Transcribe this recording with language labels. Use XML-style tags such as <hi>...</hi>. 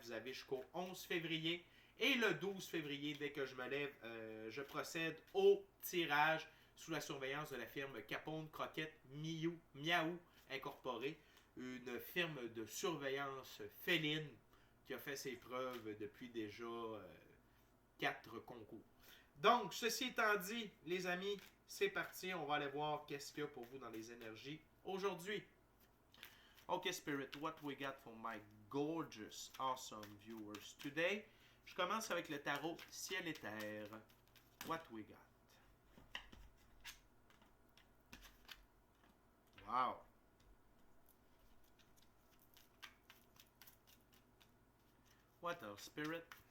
<fr>Vous avez jusqu'au 11 février. Et le 12 février, dès que je me lève, je procède au tirage sous la surveillance de la firme Capone Croquette Miaou Incorporée, une firme de surveillance féline qui a fait ses preuves depuis déjà 4 concours. Donc, ceci étant dit, les amis, c'est parti. On va aller voir qu'est-ce qu'il y a pour vous dans les énergies aujourd'hui.</fr> <en>Okay, Spirit, what we got for my gorgeous, awesome viewers today?</en> <fr>Je commence avec le tarot Ciel et Terre.</fr> <en>What we got? Wow! What else, Spirit?</en>